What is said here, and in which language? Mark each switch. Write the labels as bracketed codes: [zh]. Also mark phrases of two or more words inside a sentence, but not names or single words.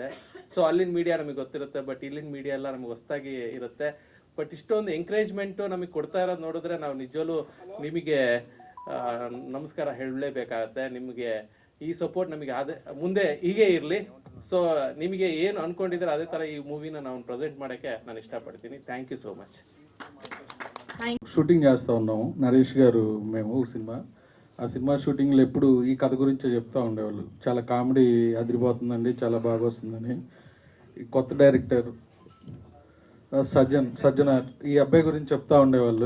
[kn] ಸೊ ಅಲ್ಲಿನ ಮೀಡಿಯಾ ನಮಗೆ ಗೊತ್ತಿರುತ್ತೆ, ಬಟ್ ಇಲ್ಲಿನ ಮೀಡಿಯಾ ಎಲ್ಲ ನಮಗೆ ಹೊಸದಾಗಿ ಇರುತ್ತೆ. ಬಟ್ ಇಷ್ಟೊಂದು ಎಂಕರೇಜ್ಮೆಂಟು ನಮಗೆ ಕೊಡ್ತಾ ಇರೋದು ನೋಡಿದ್ರೆ ನಾವು ನಿಜವೂ ನಿಮಗೆ ನಮಸ್ಕಾರ ಹೇಳಲೇಬೇಕಾಗತ್ತೆ. ನಿಮಗೆ ಈ ಸಪೋರ್ಟ್ ನಮಗೆ ಅದೇ ಮುಂದೆ ಹೀಗೆ ಇರಲಿ. సో ನಿಮಗೆ ಏನು ಅನ್ಕೊಂಡಿದ್ರೆ ಅದೇ ತರ ಈ ಮೂವಿನ ನಾವು ಪ್ರೆಸೆಂಟ್ ಮಾಡೋಕ್ಕೆ ನಾನು ఇష్టపడತೀನಿ. [en] Thank you so much. [te] షూటింగ్ చేస్తూ ఉన్నాము నరేష్ గారు మేము సినిమా. ఆ సినిమా షూటింగ్లో ఎప్పుడు ఈ కథ గురించే చెప్తూ ఉండేవాళ్ళు. చాలా కామెడీ అదిరిపోతుందండి, చాలా బాగా వస్తుందని. ఈ కొత్త డైరెక్టర్ సజ్జనార్ ఈ అబ్బాయి గురించి చెప్తా ఉండేవాళ్ళు.